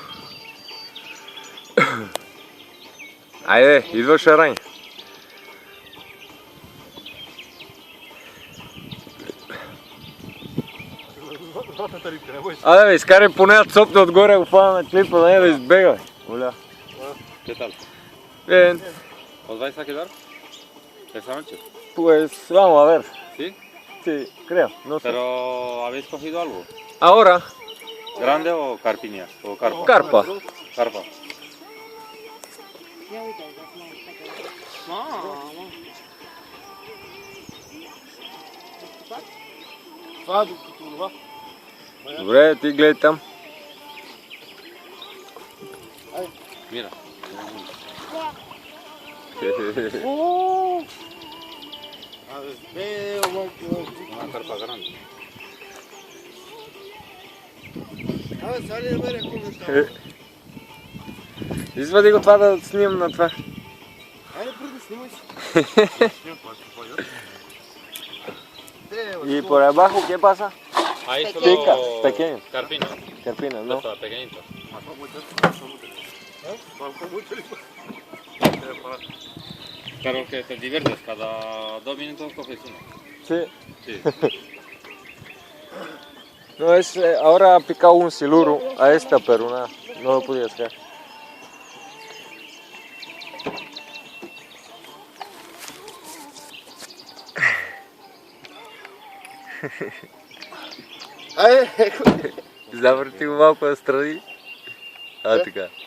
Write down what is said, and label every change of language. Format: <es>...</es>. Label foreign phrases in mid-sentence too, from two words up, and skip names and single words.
<bg>Айде, идва шарань. Абе, бе, изкарай поне да цопне отгоре, го фана на клипа, да не да избега.</bg> <es>Оля. ¿Qué tal? Bien. ¿Os vais a quedar esta noche? Pues vamos a ver. ¿Sí? Sí, creo, no sé. ¿Pero habéis cogido algo? Ahora, ¿Grande o carpiña? ¿O carpa? carpa. Carpa.</es> <bg>Това докато това. Добре, ти гледай там.</bg> <es>Mira. Una carpa grande.</es> <bg>Абе, сега ли намеря какво става? Извади го това да снимам на това. Айде, преди снимай си.</bg> <es>¿Y por abajo qué pasa? Ahí Pica, solo pequeño. carpina. Carpina, ¿no? Está pequeñito. Pero que te diviertes, cada 2 minutos coges uno. Sí. Sí. No, es, ahora ha picado un siluro a esta, pero nada, no lo podía sacar.</es> <bg>Завърти го малко настрани. Така.</bg>